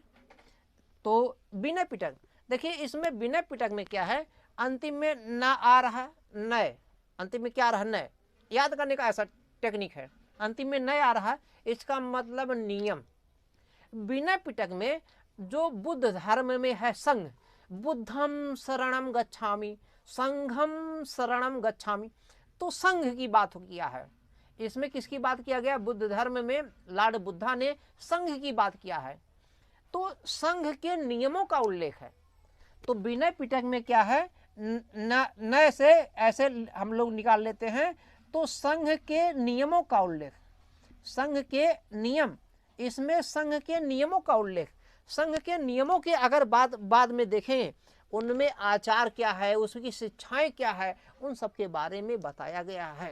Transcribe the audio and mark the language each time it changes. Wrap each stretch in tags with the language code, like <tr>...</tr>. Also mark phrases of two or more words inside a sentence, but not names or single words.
<hi>तो विनय पिटक, देखिए इसमें विनय पिटक में क्या है? अंतिम में न आ रहा है नय, अंतिम में क्या आ रहा है? नय। याद करने का ऐसा टेक्निक है, अंतिम में नय आ रहा है, इसका मतलब नियम। विनय पिटक में जो बुद्ध धर्म में है संघ,</hi> <pi>बुद्धम शरणम गच्छामि, संघम शरणम गच्छामि,</pi> <hi>तो संघ की बात किया है। इसमें किसकी बात किया गया? बुद्ध धर्म में लॉर्ड बुद्धा ने संघ की बात किया है। तो संघ के नियमों का उल्लेख है। तो विनय पिटक में क्या है, न से ऐसे हम लोग निकाल लेते हैं, तो संघ के नियमों का उल्लेख, संघ के नियम, इसमें संघ के नियमों का उल्लेख, संघ के नियमों के अगर बाद में देखें, उनमें आचार क्या है, उसकी शिक्षाएं क्या है, उन सब के बारे में बताया गया है।</hi>